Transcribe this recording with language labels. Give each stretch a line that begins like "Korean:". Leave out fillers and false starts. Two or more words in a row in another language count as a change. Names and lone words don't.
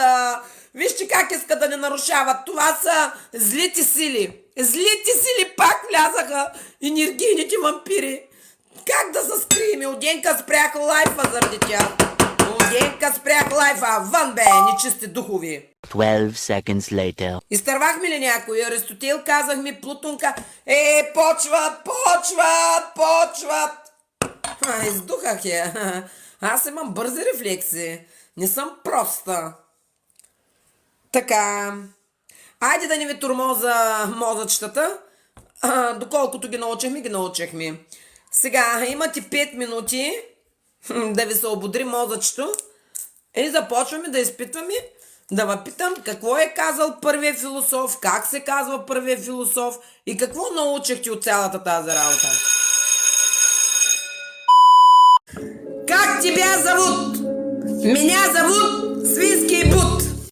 Bulgarian: Вижте как иска да не нарушават. Това са злите сили. Злите сили пак влязаха. Енергийните вампири. Как да се скрием? Оденка спрях лайфа заради тях. Оденка спрях лайфа. Вън бе, нечисти духови.
English: 12 seconds later.
Bulgarian: Изтървахме ли някой? Аристотел казахме, Плутонка. Почват. Издухах я. Аз имам бързи рефлекси. Не съм проста. Така. Айде да не ви тормоза мозъчетата. Доколкото ги научихме. Сега имате 5 минути да ви се ободри мозъчето. И започваме да изпитваме, да ви питам какво е казал първият философ, как се казва първият философ и какво научихте от цялата тази работа.
Russian: Как тебя зовут? Меня зовут Свинский Бут.